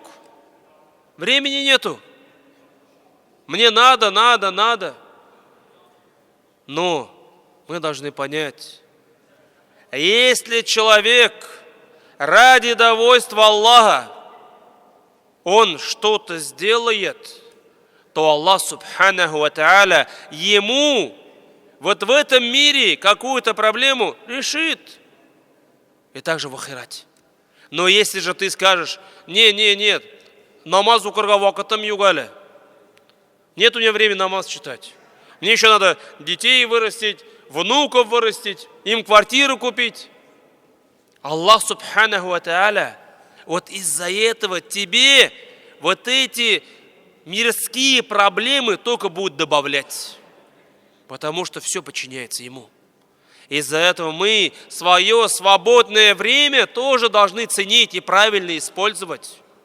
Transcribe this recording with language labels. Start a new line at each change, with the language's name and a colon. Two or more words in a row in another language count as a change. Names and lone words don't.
Russian: Времени нету. Мне надо. Но мы должны понять, если человек ради довольства Аллаха, он что-то сделает, то Аллах
Arabic: سبحانه وتعالى
Russian: ему вот в этом мире какую-то проблему решит. И также в ахирате. Но если же ты скажешь, нет,
Tatar: намаз укырга вакытым югали.
Russian: Нет у меня времени намаз читать. Мне еще надо детей вырастить, внуков вырастить, им квартиру купить. Аллах
Arabic: سبحانه وتعالى
Russian: вот из-за этого тебе вот эти мирские проблемы только будут добавлять. Потому что все подчиняется Ему. Из-за этого мы свое свободное время тоже должны ценить и правильно использовать.